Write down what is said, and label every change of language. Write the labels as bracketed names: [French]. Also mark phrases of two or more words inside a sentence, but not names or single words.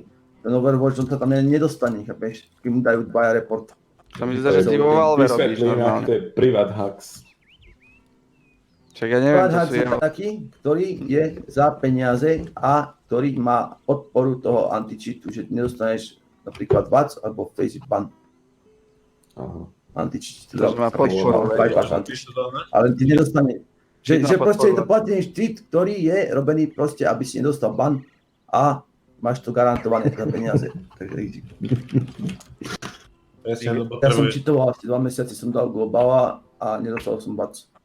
[Slovak] Ten Overwatch, on sa tam nedostane, chápeš? Kým mu dajú dvaja report. To mi zdá, že ty vo Valve robíš Vysvetlím, ak to normálne. je privat hacks. Čak ja neviem, Privát to hax sú je jeho... taký, ktorý je za peniaze a ktorý má podporu toho anti-cheatu, že nedostaneš napríklad VAC alebo face ban. Aha. Anti-cheat. To má podporu. [English] Bypass anti-cheat. [Slovak] Ale ty nedostane. Že proste je to platený cheat, ktorý je robený proste, aby si nedostal ban a máš to garantované za peniaze. Takže easy. Presne, to Ja som potrebuješ. cheatoval asi 2 mesiace, som dal globala a nedostal som bac.